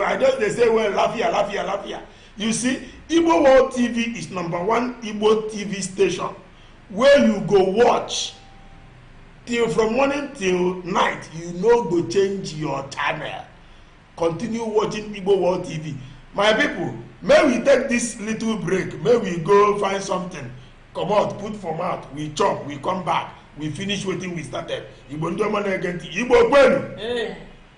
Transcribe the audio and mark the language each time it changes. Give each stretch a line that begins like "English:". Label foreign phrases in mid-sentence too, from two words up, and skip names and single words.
Nigerian Pidgin: I just they say well Lafia. You see, Igbo World TV is #1 Igbo TV station where you go watch till from morning till night. You no go change your channel. Continue watching Igbo World TV. My people, may we take this little break. May we go find something. Come out, put for mouth. We chop, we come back. We finish wetin we started.
Igbo: Igbo ndị ọma na-ege ntị. Igbo kwenu.